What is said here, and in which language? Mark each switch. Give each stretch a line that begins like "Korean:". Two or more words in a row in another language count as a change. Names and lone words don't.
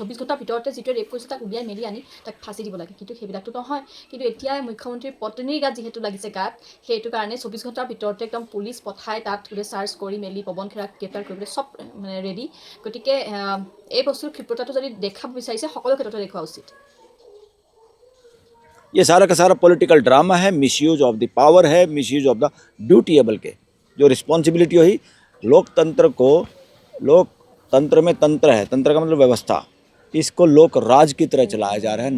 Assamese: 24 ঘণ্টাৰ ভিতৰতে যিটোৱে ৰেপ কৰিছে তাক উলিয়াই মেলি আনি তাক ফাঁচি দিব লাগে, কিন্তু সেইবিলাকতো নহয়। কিন্তু এতিয়া মুখ্যমন্ত্ৰীৰ পত্নীৰ গাত যিহেতু লাগিছে গাত, সেইটো কাৰণে 24 ঘণ্টাৰ ভিতৰতে একদম পুলিচ পঠাই তাত গোটেই চাৰ্চ কৰি মেলি পৱন খেৰাক গ্ৰেপ্তাৰ কৰিবলৈ চব মানে ৰেডি। গতিকে এই বস্তুৰ ক্ষিপ্ৰতাটো যদি দেখাব বিচাৰিছে, সকলো ক্ষেত্ৰতে দেখুওৱা উচিত।
Hindi: ये सारा का सारा
English: political drama
Hindi: है,
English: misuse of the power
Hindi: है,
English: misuse of the dutiable
Hindi: के जो रिस्पॉन्सिबिलिटी हुई। लोकतंत्र को, लोकतंत्र में तंत्र है, तंत्र का मतलब व्यवस्था, इसको लोक राज की तरह चलाया जा रहा है।